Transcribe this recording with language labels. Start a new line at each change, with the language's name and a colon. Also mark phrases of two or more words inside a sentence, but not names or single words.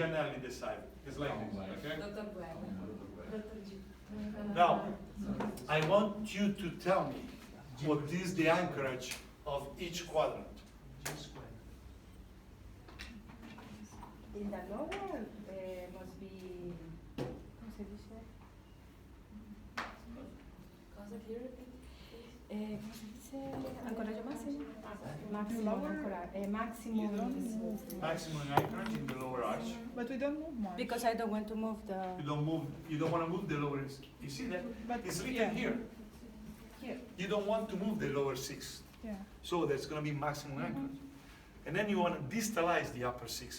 English: Gianelli decided. It's like this, okay? Uh, Now, I want you to tell me what is the anchorage of each quadrant. In the lower must be.
Spanish: ¿Cómo se dice? ¿Cómo se dice?
Italian: Ancoraggio massimo?
English: Maximum ancoraggio. Maximum. Maximum anchorage in the lower arch. but we don't move much. Because I don't want to move the. You don't want to move the lower, you see that? But It's written yeah. here. Here. You don't want to move the lower 6. Yeah. So that's going to be maximum anchorage. And then you want to distalize the upper 6.